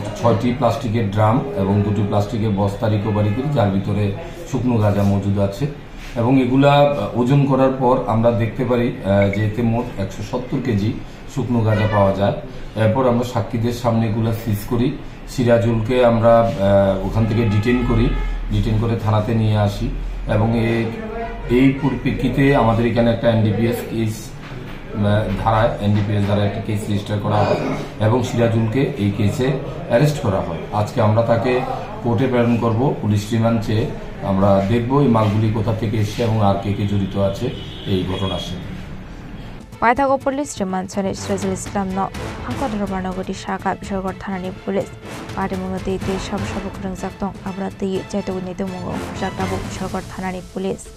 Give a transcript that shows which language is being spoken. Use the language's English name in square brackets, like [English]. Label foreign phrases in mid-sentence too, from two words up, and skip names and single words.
[Bangla] 6টি প্লাস্টিকের ড্রাম এবং 2টি প্লাস্টিকের বস্তা রিকভারি করি যার ভিতরে শুকনো গাঁজা মজুদ আছে এবং এগুলা ওজন করার পর আমরা দেখতে পারি যে এতে মোট 170 কেজি শুকনো গাঁজা পাওয়া যায় এরপর আমরা সাক্ষীদের সামনে এগুলা সিজ করি সিরাজুলকে আমরা ওখান থেকে ডিটেইন করে থানাতে নিয়ে আসি এবং এই পরিপ্রেক্ষিতে আমাদের এখানে একটা NDPS কেস ধারায় NDPS দ্বারা একটা কেস রেজিস্টার করা হয় এবং সিরাজুলকে এই কেসে অ্যারেস্ট করা হয় আজকে আমরা তাকে কোর্টে প্রেরণ করব [English] police remand [Bangla] চেয়ে আমরা দেখব এই মালগুলি কোথা থেকে এসেছে এবং আর কে জড়িত আছে এই ঘটনার সাথে [Kok Borok] Paithago [English] police remand [Kok Borok] chane Sirajul Islam no hangkotra barnagoti shaka Bishalgarh thanani [English] police party [Kok Borok] mungati te sab kringjak tong abra te jaitog ni mungo jaktabu Bishalgarh thanani police